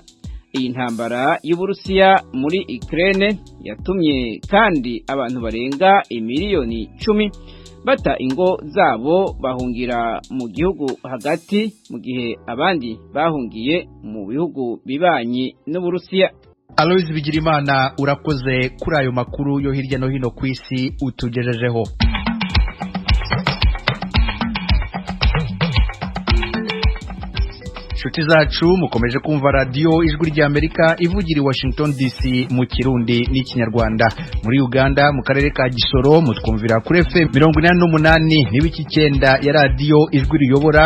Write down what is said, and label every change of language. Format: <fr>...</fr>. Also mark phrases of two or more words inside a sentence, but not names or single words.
<rw>Iyi ntambara y'Uburusiya muri Ukraine yatumye kandi abantu barenga imiliyoni 10 bata ingo zabo bahungira mu gihugu hagati mu gihe abandi bahungiye mu bihugu bibanyi n'Uburusiya. Aloys Bigirimana urakoze kuri ayo makuru yo hirya no hino kw'isi utugejejeho. Shuti zacu mukomeje kumva radio ijwi rya Amerika ivugira i Washington DC mu Kirundi n'ikinyarwanda. Muri Uganda mu karere ka Gisoro mutwumvira kuri FM 88 n'ibice 9 ya radio ijwi riyobora.</rw>